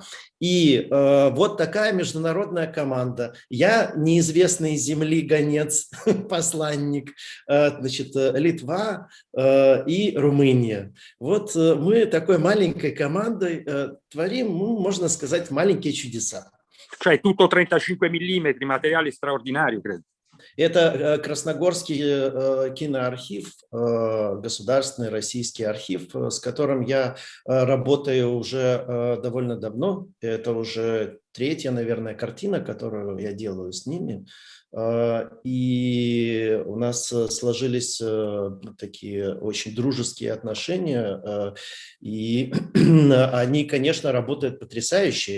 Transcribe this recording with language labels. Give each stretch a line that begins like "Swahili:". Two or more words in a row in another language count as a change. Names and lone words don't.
Russian: И вот такая международная команда. Я неизвестный из земли гонец, посланник, значит, Литва и Румыния. Вот мы такой маленькой командой творим, ну, можно сказать, маленькие чудеса.
Italian: Cioè tutto 35 mm, материale straordinario, credo.
Russian: Это Красногорский киноархив, государственный российский архив, с которым я работаю уже довольно давно. Это уже третья, наверное, картина, которую я делаю с ними. И у нас сложились такие очень дружеские отношения, и они, конечно, работают потрясающе.